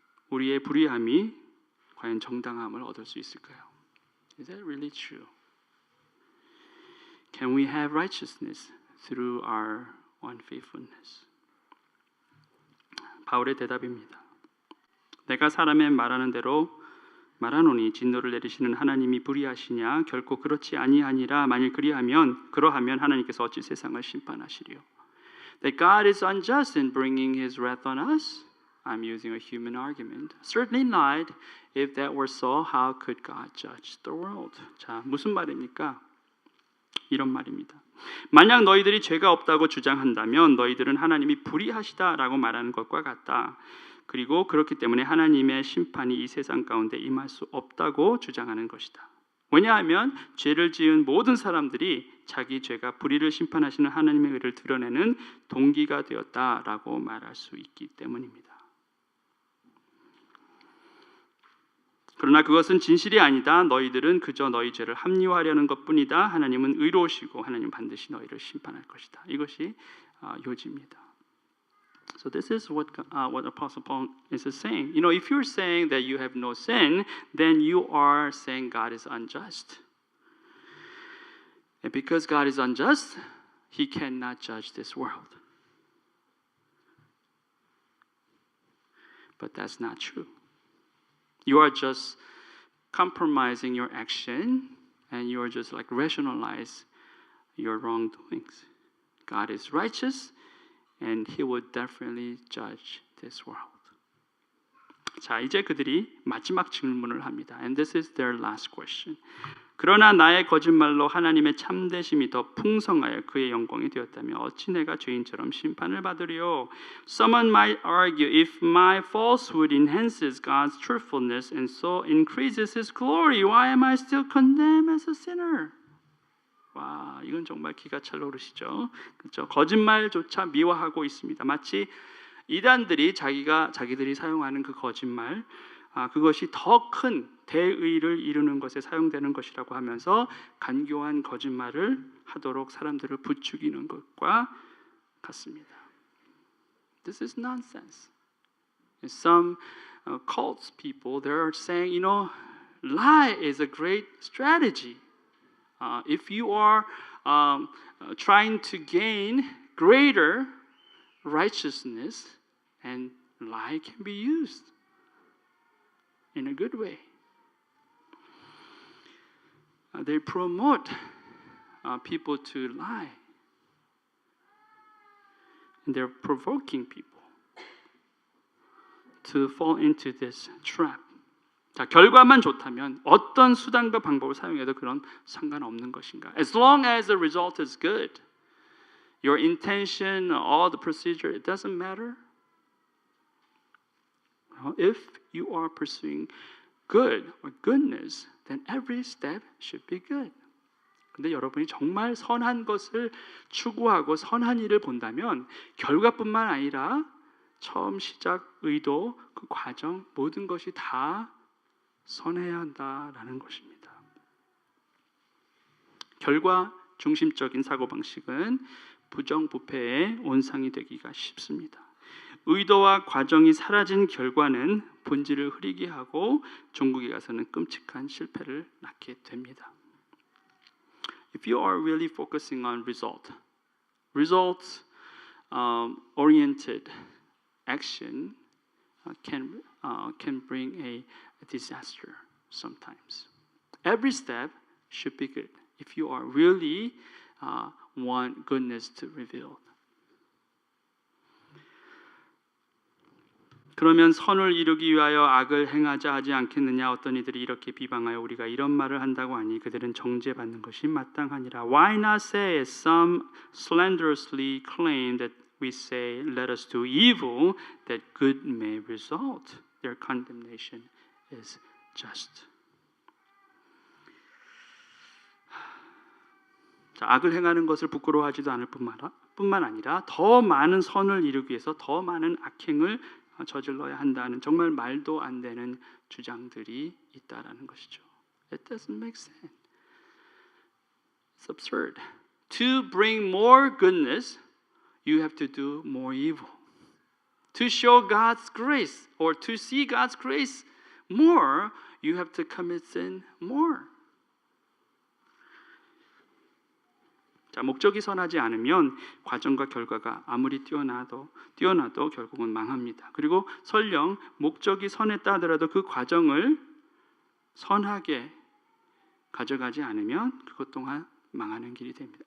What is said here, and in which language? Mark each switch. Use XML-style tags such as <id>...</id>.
<ko>우리의 불의함이 과연 정당함을 얻을 수 있을까요?</ko> <en>Is that really true? Can we have righteousness through our unfaithfulness?</en> <ko>바울의 대답입니다. 내가 사람의 말하는 대로 말하노니 진노를 내리시는 하나님이 불의하시냐? 결코 그렇지 아니하니라. 만일 그러하면 하나님께서 어찌 세상을 심판하시리요?</ko> <en>That God is unjust in bringing His wrath on us? I'm using a human argument. Certainly not. If that were so, how could God judge the world?</en> <ko>자, 무슨 말입니까? 이런 말입니다. 만약 너희들이 죄가 없다고 주장한다면 너희들은 하나님이 불의하시다라고 말하는 것과 같다. 그리고 그렇기 때문에 하나님의 심판이 이 세상 가운데 임할 수 없다고 주장하는 것이다. 왜냐하면 죄를 지은 모든 사람들이 자기 죄가 불의를 심판하시는 하나님의 의를 드러내는 동기가 되었다라고 말할 수 있기 때문입니다. 그러나 그것은 진실이 아니다. 너희들은 그저 너희 죄를 합리화하려는 것뿐이다. 하나님은 의로우시고 하나님 반드시 너희를 심판할 것이다. 이것이 요지입니다.</ko> <en>So this is what Apostle Paul is saying. You know, if you're saying that you have no sin, then you are saying God is unjust. And because God is unjust, He cannot judge this world. But that's not true. You are just compromising your action and you are just like rationalize your wrongdoings. God is righteous and He will definitely judge this world.</en> <ko>자, 이제 그들이 마지막 질문을 합니다.</ko> <en>And this is their last question.</en> <ko>그러나 나의 거짓말로 하나님의 참되심이 더 풍성하여 그의 영광이 되었다면 어찌 내가 죄인처럼 심판을 받으리요?</ko> <en>Someone might argue, if my falsehood enhances God's truthfulness and so increases His glory, why am I still condemned as a sinner?</en> <ko>와, 이건 정말 기가 찰 오르시죠. 그렇죠? 거짓말조차 미워하고 있습니다. 마치 이단들이 자기들이 사용하는 그 거짓말, 그것이 더 큰 대의를 이루는 것에 사용되는 것이라고 하면서 간교한 거짓말을 하도록 사람들을 부추기는 것과 같습니다.</ko> <en>This is nonsense. Some cult people, they're saying, you know, lie is a great strategy. If you are trying to gain greater righteousness, and lie can be used in a good way. They promote people to lie. And they're provoking people to fall into this trap.</en> <ko>자, 결과만 좋다면 어떤 수단과 방법을 사용해도 그런 상관없는 것인가?</ko> <en>As long as the result is good, your intention, all the procedure, it doesn't matter. If you are pursuing good or goodness, then every step should be good.</en> <ko>근데 여러분이 정말 선한 것을 추구하고 선한 일을 본다면 결과뿐만 아니라 처음 시작, 의도, 그 과정 모든 것이 다 선해야 한다라는 것입니다. 결과 중심적인 사고방식은 부정부패의 온상이 되기가 쉽습니다. 의도와 과정이 사라진 결과는 본질을 흐리게 하고 종국에 가서는 끔찍한 실패를 낳게 됩니다.</ko> <en>If you are really focusing on results oriented action can bring a disaster sometimes. Every step should be good if you are really want goodness to reveal.</en> <ko>그러면 선을 이루기 위하여 악을 행하자 하지 않겠느냐? 어떤 이들이 이렇게 비방하여 우리가 이런 말을 한다고 하니 그들은 정죄받는 것이 마땅하니라.</ko> <en>Why not say, as some slanderously claim that we say, let us do evil, that good may result. Their condemnation is just.</en> <ko>자, 악을 행하는 것을 부끄러워하지도 않을 뿐만 아니라 더 많은 선을 이루기 위해서 더 많은 악행을 저질러야 한다는 정말 말도 안 되는 주장들이 있다라는 것이죠.</ko> <en>It doesn't make sense. It's absurd. To bring more goodness, you have to do more evil. To show God's grace or to see God's grace more, you have to commit sin more.</en> <ko>자, 목적이 선하지 않으면 과정과 결과가 아무리 뛰어나도 결국은 망합니다. 그리고 설령 목적이 선했다 하더라도 그 과정을 선하게 가져가지 않으면 그것 또한 망하는 길이 됩니다.</ko>